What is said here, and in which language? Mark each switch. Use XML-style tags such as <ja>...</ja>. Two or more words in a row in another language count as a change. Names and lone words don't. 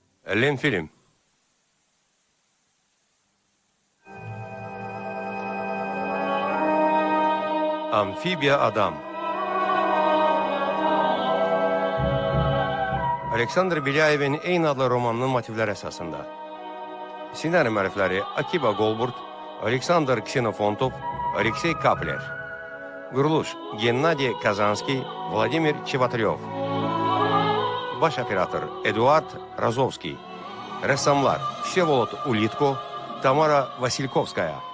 <az>Lemfilm. Amfibiya adam. Aleksandr Belyayevin eyni adlı romanının motivləri əsasında. Senari müəllifləri Akiba Golburt, Aleksandr Ksenofontov, Aleksey Kapler. Quruluş Gennadiy Kazanski, Vladimir Çevatryov. Baş operator Eduard Razovski. Rəssamlar Vsevolod Ulitko, Tamara Vasilkovskaya.</az>